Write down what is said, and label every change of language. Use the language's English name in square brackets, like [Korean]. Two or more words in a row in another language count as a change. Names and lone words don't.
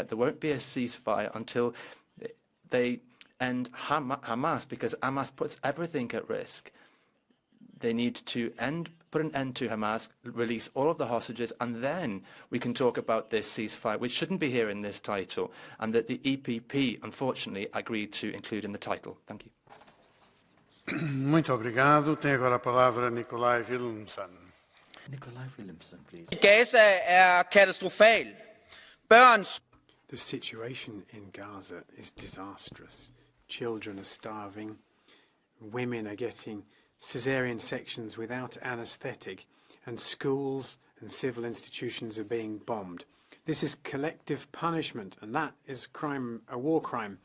[English] There won't be a ceasefire until they end Hamas, because Hamas puts everything at risk. They need to put an end to Hamas, release all of the hostages, and then we can talk about this ceasefire, which shouldn't be here in this title, and that the EPP, unfortunately, agreed to include in the title. Thank you. [Portuguese] Muito obrigado. Tem agora a palavra Nikolai Willumsen. [English] Nikolai Willumsen, please. [Danish] Gaza er katastrofal. [English] The situation in Gaza is disastrous. Children are starving. Women are getting caesarean sections without anaesthetic, and schools and civil institutions are being bombed. This is collective punishment, and that is crime, a war crime.